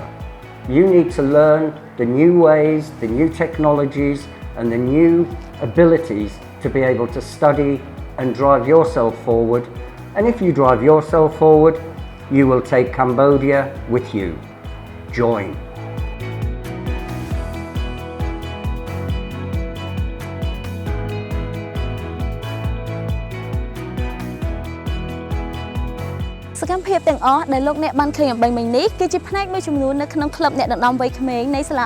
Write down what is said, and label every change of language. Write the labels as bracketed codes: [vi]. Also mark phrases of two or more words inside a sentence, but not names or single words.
[en] You need to learn the new ways, the new technologies, and the new abilities to be able to study and drive yourself forward. And if you drive yourself forward, you will take Cambodia with you. Join. [km] សកម្មភាពទាំងអស់ដែលលោកអ្នកបានឃើញអំបញ្ញមិញនេះគឺជាផ្នែកមួយចំនួននៅក្នុងក្លឹបអ្នកដឹកនាំវ័យក្មេងនៃសាលាអ